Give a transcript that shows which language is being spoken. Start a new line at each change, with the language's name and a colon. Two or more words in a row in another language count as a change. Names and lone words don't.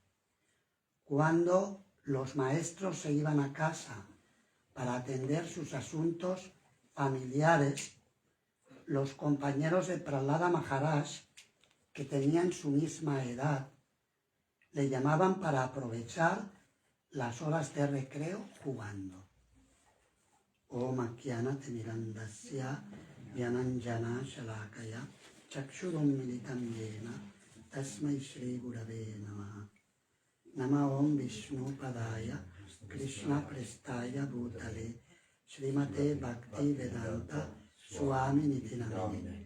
Spanish: Cuando los maestros se iban a casa para atender sus asuntos familiares, los compañeros de Prahlada Maharaj, que tenían su misma edad, le llamaban para aprovechar las horas de recreo jugando.
Sanskrit: ओम् अक्यनत् मिरन्दस्य व्यनञ्जन शलाकया चक्षुरुम् मिलितम् येन तस्मै श्री गुरवे नमः. नम ओम् विष्णु पादाय कृष्ण प्रेष्ठाय भूतले श्रीमते भक्ति वेदान्त स्वामि नितिनामिने.